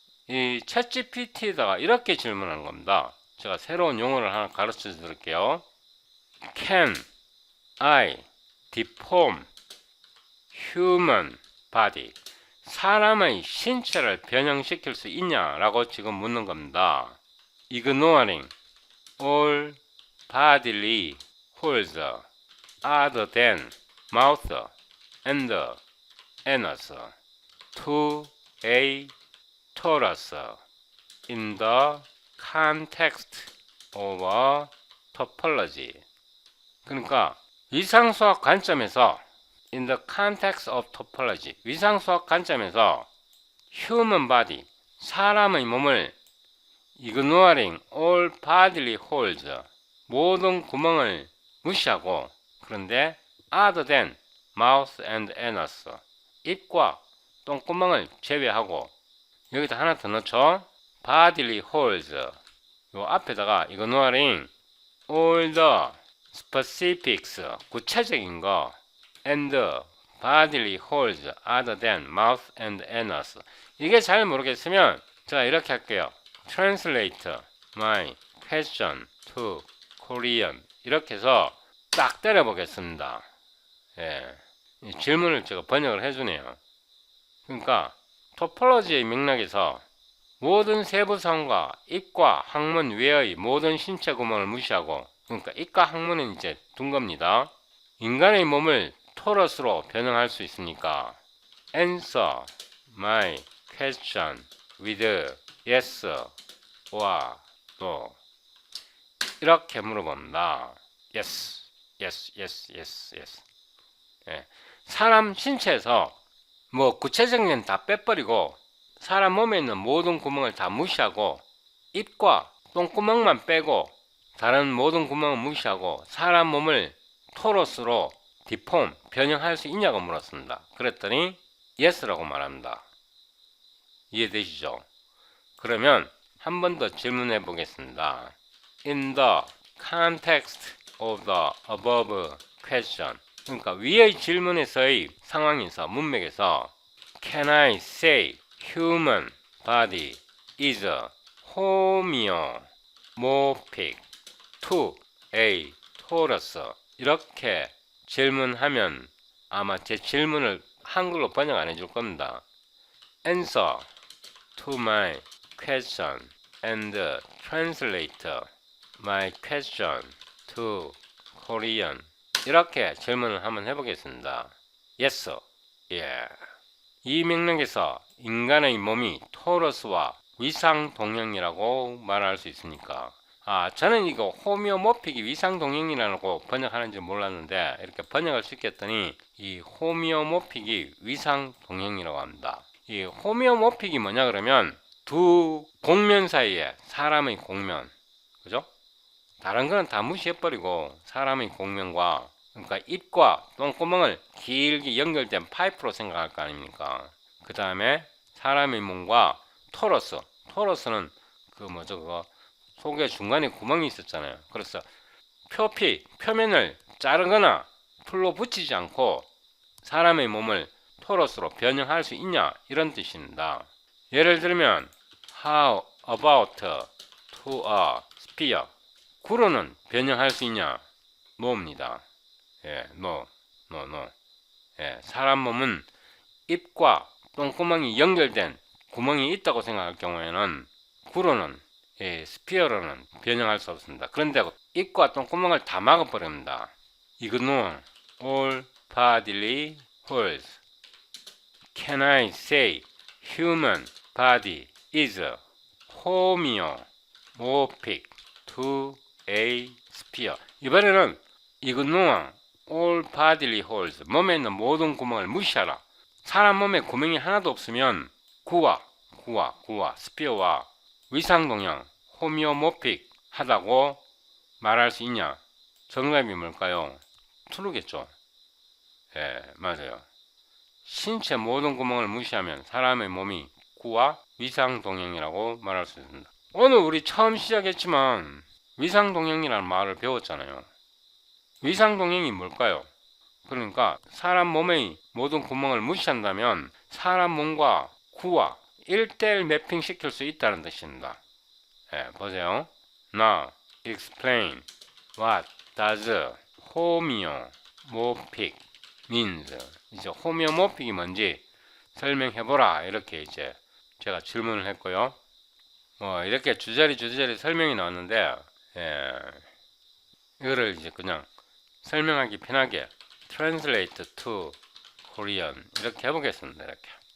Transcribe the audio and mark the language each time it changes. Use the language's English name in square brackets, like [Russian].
[Korean] 이 챗GPT에다가 이렇게 질문하는 겁니다. 제가 새로운 용어를 하나 가르쳐 드릴게요. [English] Can I deform human body? [Korean] 사람의 신체를 변형시킬 수 있냐라고 지금 묻는 겁니다. [English] Ignoring all bodily holes other than mouth and anus to a torus in the context of a topology. [Korean] 그러니까 위상수학 관점에서 [English] in the context of topology, [Korean] 위상수학 관점에서 [English] human body, [Korean] 사람의 몸을 [English] ignoring all bodily holes, [Korean] 모든 구멍을 무시하고, 그런데 [English] other than mouth and anus, [Korean] 입과 똥구멍을 제외하고, 여기다 하나 더 넣죠. [English] bodily holes, [Korean] 요 앞에다가 [English] ignoring all the specifics, [Korean] 구체적인 거, [English] and bodily holes other than mouth and anus. [Korean] 이게 잘 모르겠으면 제가 이렇게 할게요. [English] Translate my question to Korean. [Korean] 이렇게 해서 딱 때려보겠습니다. 예, 이 질문을 제가 번역을 해주네요. 그러니까 토폴로지의 맥락에서 모든 세부성과 입과 항문 외의 모든 신체 구멍을 무시하고, 그러니까 입과 항문은 이제 둔 겁니다. 인간의 몸을 토러스로 변형할 수 있습니까? [English] Answer my question with yes or no. [Korean] 이렇게 물어봅니다. [English] Yes, yes, yes, yes, yes. [Korean] 예. 사람 신체에서 뭐 구체적인 다 빼버리고 사람 몸에 있는 모든 구멍을 다 무시하고 입과 똥구멍만 빼고 다른 모든 구멍을 무시하고 사람 몸을 토러스로 디폼, 변형할 수 있냐고 물었습니다. 그랬더니 yes라고 말합니다. 이해되시죠? 그러면 한 번 더 질문해 보겠습니다. [English] In the context of the above question, [Korean] 그러니까 위의 질문에서의 상황에서, 문맥에서 [English] Can I say human body is homeomorphic to a torus? [Korean] 이렇게 질문하면 아마 제 질문을 한글로 번역 안 해줄 겁니다. [English] Answer to my question and translate my question to Korean. [Korean] 이렇게 질문을 한번 해보겠습니다. [English] Yes, yeah. [Korean] 이 맥락에서 인간의 몸이 토러스와 위상동형이라고 말할 수 있습니까? 저는 이거 호미오모픽이 위상동형이라고 번역하는지 몰랐는데 이렇게 번역을 시켰더니 이 호미오모픽이 위상동형이라고 합니다. 이 호미오모픽이 뭐냐 그러면 두 공면 사이에 사람의 공면, 그죠? 다른 거는 다 무시해버리고 사람의 공면과, 그러니까 입과 똥구멍을 길게 연결된 파이프로 생각할 거 아닙니까? 그 다음에 사람의 몸과 토러스는 그거 속에 중간에 구멍이 있었잖아요. 그래서 표면을 자르거나 풀로 붙이지 않고 사람의 몸을 토러스로 변형할 수 있냐, 이런 뜻입니다. 예를 들면 [English] How about to a sphere? [Korean] 구로는 변형할 수 있냐? no입니다. 예, no. 예, 사람 몸은 입과 똥구멍이 연결된 구멍이 있다고 생각할 경우에는 구로는 스피어로는 변형할 수 없습니다. 그런데 입과 똥구멍을 다 막아버립니다. [English] Ignore all bodily holes. Can I say human body is homeomorphic to a sphere? [Korean] 이번에는 [English] Ignore all bodily holes. [Korean] 몸에 있는 모든 구멍을 무시하라. 사람 몸에 구멍이 하나도 없으면 구와 스피어와 위상동형 호미오모픽 하다고 말할 수 있냐? 정답이 뭘까요? true겠죠. 예, 맞아요. 신체 모든 구멍을 무시하면 사람의 몸이 구와 위상동형이라고 말할 수 있습니다. 오늘 우리 처음 시작했지만 위상동형이라는 말을 배웠잖아요. 위상동형이 뭘까요? 그러니까 사람 몸의 모든 구멍을 무시한다면 사람 몸과 구와 1대1 매핑 시킬 수 있다는 뜻입니다. 예, 보세요. [English] Now explain what does homeomorphic means. [Korean] 이제 호미오모픽이 뭔지 설명해보라. 이렇게 이제 제가 질문을 했고요. 이렇게 주저리 설명이 나왔는데, 이거를 이제 그냥 설명하기 편하게 [English] translate to Korean [Korean] 이렇게 해보겠습니다. 이렇게.